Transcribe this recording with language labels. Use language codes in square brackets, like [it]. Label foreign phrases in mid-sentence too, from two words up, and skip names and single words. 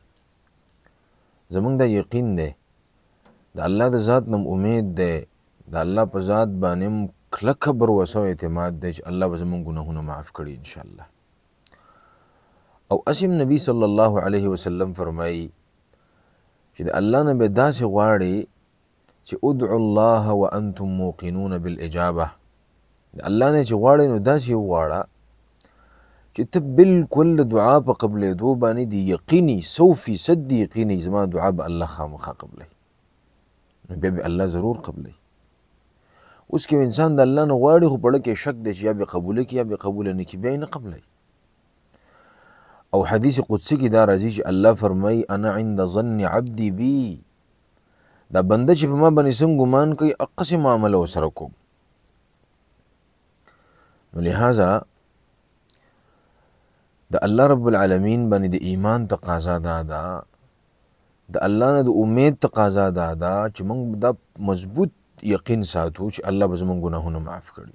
[ps] زموږ دا یقین دی، د الله د ذات نه امید دی، د الله په ذات باندې کلکه بروسه او اعتماد دی چې الله به زموږ ګناهونه معاف کړي انشاءالله. او اسیم نبی [ar] صلی الله علیه وسلم [ps] فرمایي چې د الله نه به داسې غواړي چې [ar] ادعوا الله وانتم موقنون بالاجابه. [ps] د الله نه چې غواړي نو داسې وغواړه چې ته بالکل د دعا په قبلېدو باندې د یقیني 100% یقیني زما دعا به الله خامخا قبلوي، نو بیا به الله ضرور قبلوي. اوس کې انسان د الله نه غواړي خو په زړه کې شک دی چې یا به قبوله کړي یا به قبوله نه کړي، بیا یې نه قبلوي. او حدیث قدسي کې دا راځي چې الله فرمایي: [ar] انا عند ظن عبدي بي. [ps] دا بنده چې په ما باندې څنګه ګمان کوي هغسې معامله ورسره کوم. نو لہذا د [ar] الله رب العالمین [ps] باندې د ایمان تقاضا دا ده، د الله نه د امید تقاضا دا ده چې موږ دا مضبوط یقین ساتو چې الله به زموږ ګناهونه معاف کړي.